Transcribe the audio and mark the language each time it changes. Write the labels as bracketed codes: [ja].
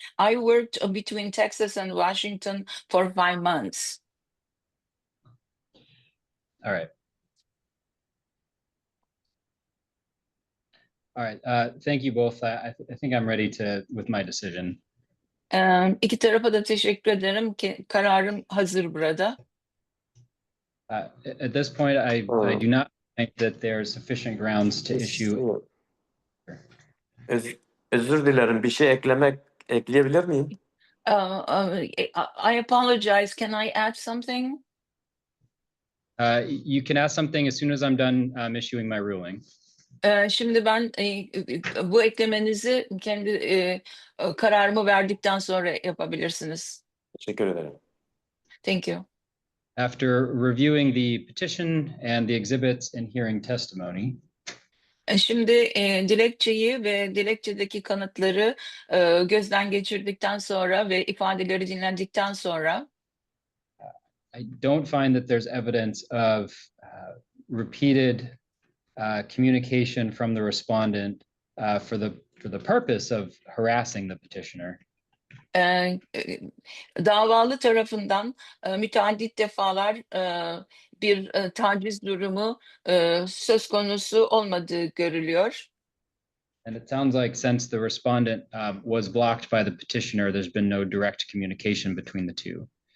[en] I worked between Texas and Washington for 5 months. All right. All right. Thank you both. I think I'm ready with my decision. [tr] İki tarafa da teşekkür ederim ki kararım hazır burada. [en] At this point, I do not think that there are sufficient grounds to issue. [tr] Özür dilerim. Bir şey ekleyebilir miyim? [en] I apologize. Can I add something? You can ask something as soon as I'm done issuing my ruling. [tr] Şimdi ben bu eklemenizi kendi kararımı verdikten sonra yapabilirsiniz. Teşekkür ederim. [en] Thank you. After reviewing the petition and the exhibits and hearing testimony, [tr] Şimdi dilekçeyi ve dilekçedeki kanıtları gözden geçirdikten sonra ve ifadeleri dinlendikten sonra [en] I don't find that there's evidence of repeated communication from the respondent for the purpose of harassing the petitioner. [tr] Davalı tarafından müteaddit defalar bir taciz durumu söz konusu olmadığı görülüyor. [en] And it sounds like since the respondent was blocked by the petitioner, there's been no direct communication between the two.